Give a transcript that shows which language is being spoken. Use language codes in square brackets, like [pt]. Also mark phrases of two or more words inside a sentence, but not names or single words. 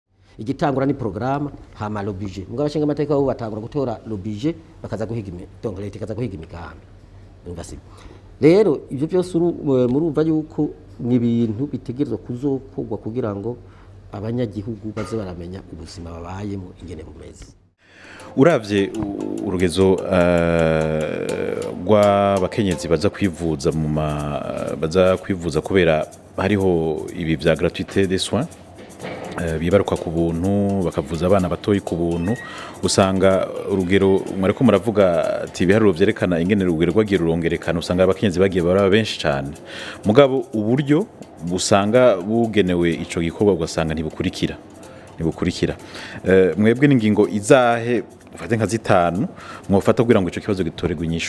[rn] igitangura ni programme hama [fr] le budget [rn] mugabo abashinga amateka bo batangura gutora [fr] le budget [rn] bakaza guhiga donc leta ikaza guhiga imigambi umva si rero ivyo byose murumva yuko ni ibintu bitegerezwa kuzokorwa kugira ngo abanyagihugu baze baramenya ubuzima babayemo ingene bumeze. Uravye urugezo rw'abakenyezi baza kwivuza kubera hariho ibi vya [fr] gratuité des soins [rn] bibaruka ku buntu bakavuza abana batoyi ku buntu usanga urugero mwariko muravuga ati biharuro vyerekana ingene urugero rwagiye rurongerekana usanga abakenyezi bagiye baraba benshi cyane mugabo uburyo busanga bugenewe ico gikorwa ugasanga ntibukurikira mwebwe n'ingingo izahe ufate nka zitanu mwofata kugira ngo ico kibazo gitoregwe inyishu.